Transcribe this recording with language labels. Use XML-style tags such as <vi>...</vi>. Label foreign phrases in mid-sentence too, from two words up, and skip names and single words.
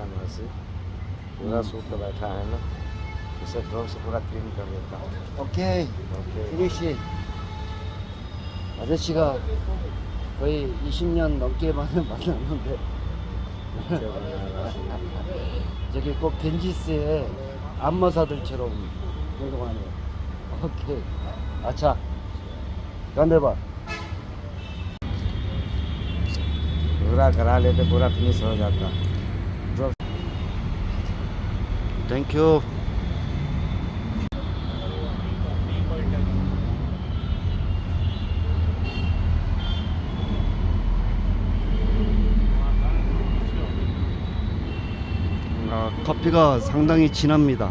<hi>से पूरा सूख के बैठा है ना, इसे ड्रम से पूरा क्लीन कर देता हूँ।</hi> <ko>오케이.</ko> <hi>ओके</hi> <ko>피니시. 아저씨가 거의 20년 넘게 만났는데 저기 꼭 겐지스의 안마사들처럼 행동하네요. 오케이. 아차. 간대봐.</ko> <hi>पूरा करा लेते पूरा फिनिश हो जाता। ड्रम</hi> <ko>땡큐. 커피가 상당히 진합니다.</ko>